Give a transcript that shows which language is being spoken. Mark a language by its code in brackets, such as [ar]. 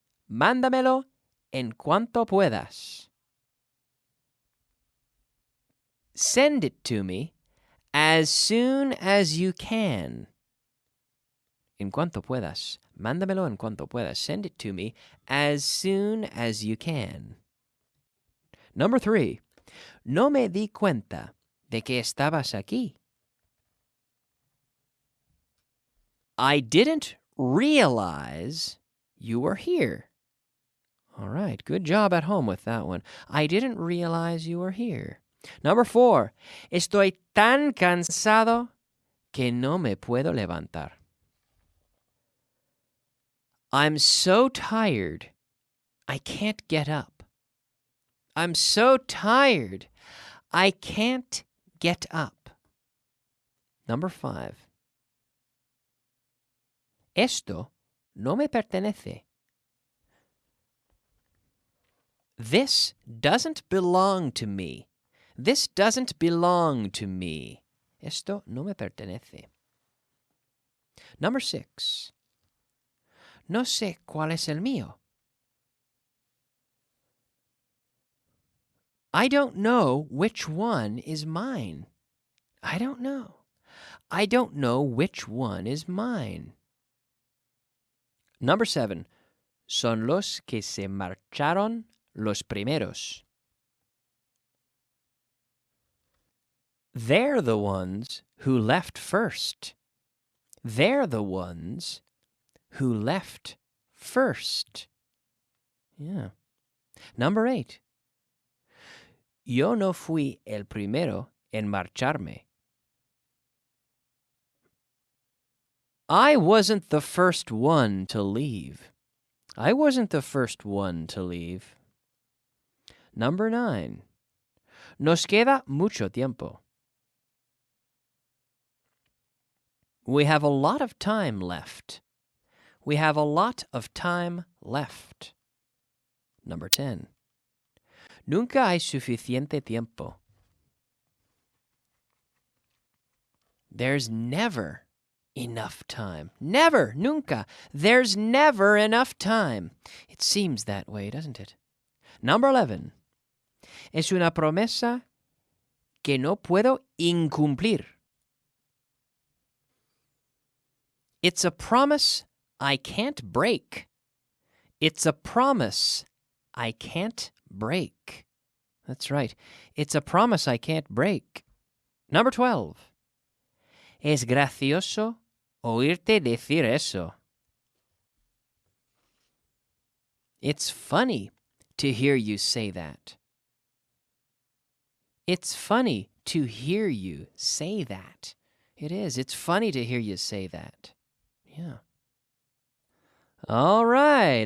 [es] Mándamelo en cuanto puedas. [en] Send it to me as soon as you can. [es] En cuanto puedas. Mándamelo en cuanto puedas. [en] Send it to me as soon as you can. Number 3. [es] No me di cuenta de que estabas aquí. [en] I didn't realize you were here. All right, good job at home with that one. I didn't realize you were here. Number 4. [es] Estoy tan cansado que no me puedo levantar. [en] I'm so tired, I can't get up. I'm so tired, I can't get up. Number 5. [es] Esto no me pertenece. [en] This doesn't belong to me. This doesn't belong to me. [es] Esto no me pertenece. [en] Number 6. [es] No sé cuál es el mío. [en] I don't know which one is mine. I don't know. I don't know which one is mine. Number 7. [es] Son los que se marcharon los primeros. [en] They're the ones who left first. They're the ones who left first. Yeah. Number 8. [es] Yo no fui el primero en marcharme. [en] I wasn't the first one to leave. I wasn't the first one to leave. Number 9. [es] Nos queda mucho tiempo. [en] We have a lot of time left. We have a lot of time left. Number 10. [es] Nunca hay suficiente tiempo. [en] There's never enough time. Never, nunca. There's never enough time. It seems that way, doesn't it? Number 11. [es] Es una promesa que no puedo incumplir. [en] It's a promise I can't break. It's a promise I can't break. That's right. It's a promise I can't break. Number 12. [es] Es gracioso oírte decir eso. [en] It's funny to hear you say that. It's funny to hear you say that. It is. It's funny to hear you say that. Yeah. All right.